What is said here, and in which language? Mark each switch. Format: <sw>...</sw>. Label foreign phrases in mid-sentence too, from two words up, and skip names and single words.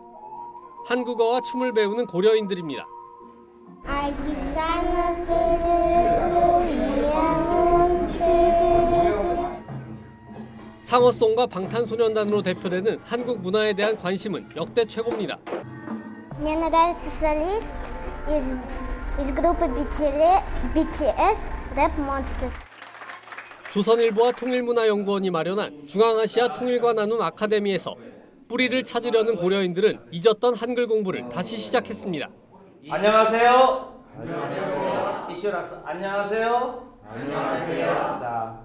<ko>한국어와 춤을 배우는 고려인들입니다. 상어송과 방탄소년단으로 대표되는 한국 문화에 대한 관심은 역대 최고입니다.</ko> <ru>Мне нравится солист из группы BTS Rap Monster.</ru> <ko>조선일보와 통일문화연구원이 마련한 중앙아시아 통일과 나눔 아카데미에서 뿌리를 찾으려는 고려인들은 잊었던 한글 공부를 다시 시작했습니다. 안녕하세요. 안녕하세요. 이시라스 안녕하세요. 안녕하세요.</ko>